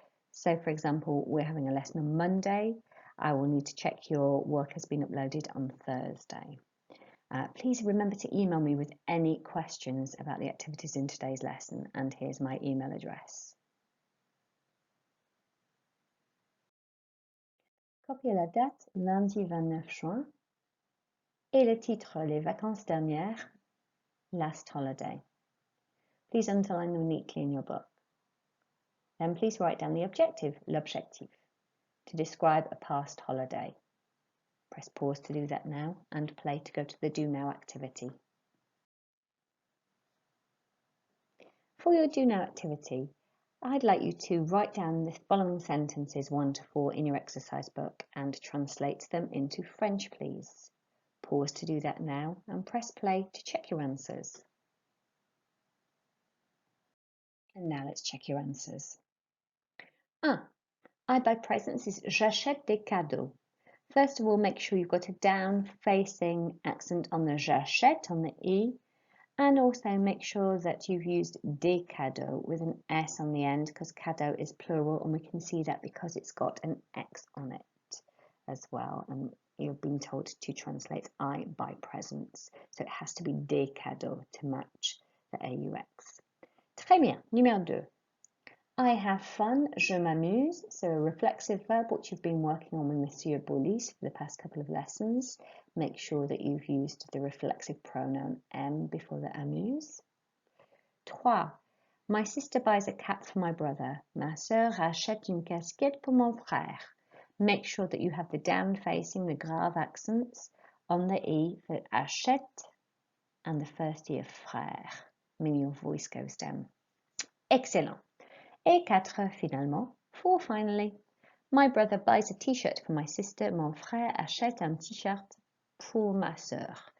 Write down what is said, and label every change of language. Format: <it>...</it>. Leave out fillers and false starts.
<en>So for example, we're having a lesson on Monday. I will need to check your work has been uploaded on Thursday. Please remember to email me with any questions about the activities in today's lesson, and here's my email address.</en> <fr>Copiez la date lundi 29 juin et le titre les vacances dernières,</fr> <en>last holiday. Please underline them neatly in your book. Then please write down the objective,</en> <fr>l'objectif,</fr> <en>to describe a past holiday. Press pause to do that now and play to go to the Do Now activity. For your Do Now activity, I'd like you to write down the following sentences 1 to 4 in your exercise book and translate them into French, please. Pause to do that now and press play to check your answers. And now let's check your answers. 1. I buy presents is</en> <fr>j'achète des cadeaux.</fr> <en>First of all, make sure you've got a down-facing accent on the j'achète, on the E, and also make sure that you've used</en> <fr>des cadeaux</fr> <en>with an S on the end, because cadeau is plural, and we can see that because it's got an X on it as well. And you've been told to translate I buy presents, so it has to be des cadeaux to match the AUX.</en> <fr>Très bien. Numéro 2.</fr> <en>I have fun,</en> <fr>je m'amuse,</fr> <en>so a reflexive verb which you've been working on with Monsieur Bolis for the past couple of lessons. Make sure that you've used the reflexive pronoun M before the amuse. 3. My sister buys a cap for my brother.</en> <fr>Ma sœur achète une casquette pour mon frère.</fr> <en>Make sure that you have the down-facing, the grave accents on the E for achète and the first E of frère, meaning your voice goes down. Excellent.</en> <fr>Et 4, finalement,</fr> <en>4 finally. My brother buys a t-shirt for my sister.</en> <fr>Mon frère achète un t-shirt pour ma sœur.</fr>